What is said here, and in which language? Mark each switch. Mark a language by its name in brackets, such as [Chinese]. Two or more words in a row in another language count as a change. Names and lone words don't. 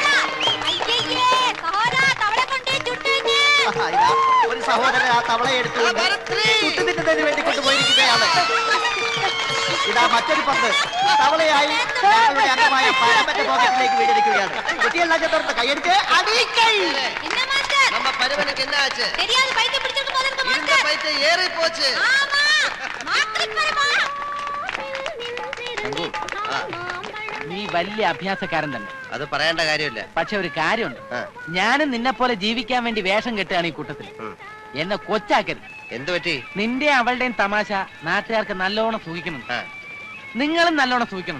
[Malayalam] ഒരു സഹോദരൻ ആ തവളയെ എടുത്തുകൊണ്ട് ചുട്ടുതിന്നതിന് വേണ്ടി കൊണ്ടുപോയിരിക്കുകയാണ്. ഇതാ മറ്റൊരു പന്ത് തവളയായി ഞങ്ങളുടെ അംഗമായ പരമന്റെ പോക്കറ്റിലേക്ക് വീടിരിക്കുകയാണ്. കുട്ടിയെല്ലാം ചേർത്ത് കൈയടിച്ച് അടിക്കൽ. [Tamil] நம்ம பருவனுக்கு என்ன ஆச்சு? தெரியாது, பைத்திய பிடிச்சிருக்கு போல இருக்கு. இந்த பைத்தியம் ஏறி போச்சு. ஆமா, மாத்தி பரமா. [Malayalam] നീ വലിയ അഭ്യാസക്കാരൻ തന്നെ. അത് പറയേണ്ട കാര്യമില്ല. പക്ഷെ ഒരു കാര്യമുണ്ട്, ഞാനും നിന്നെ പോലെ ജീവിക്കാൻ വേണ്ടി വേഷം കെട്ടുകയാണ് ഈ കൂട്ടത്തിൽ. എന്നെ കൊച്ചാക്കരുത്. എന്തു പറ്റി? നിന്റെ അവളുടെയും തമാശ നാട്ടുകാർക്ക് നല്ലോണം സൂഹിക്കുന്നുണ്ട്, നിങ്ങളും നല്ലോണം സൂഹിക്കുന്നുണ്ട്.